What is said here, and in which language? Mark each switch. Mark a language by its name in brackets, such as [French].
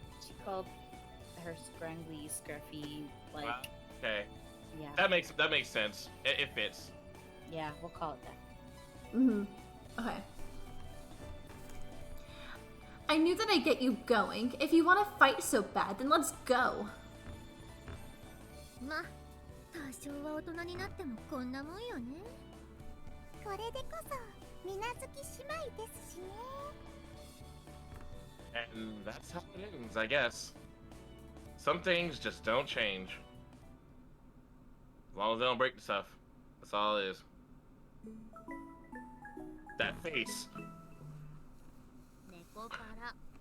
[English] She called her Scrungly, Scruffy, like... Wow. Okay. Yeah. That makes sense. It fits. Yeah, we'll call it that. Mm-hmm. Okay. I knew that I'd get you going. If you want to fight so bad, then let's go. [Japanese] ま、多少は大人になってもこんなもんよね。これでこそ水無月姉妹ですしね。 [English] And that's how it ends, I guess. Some things just don't change. As long as they don't break the stuff. That's all it is. That face. [Japanese] ネコパラ。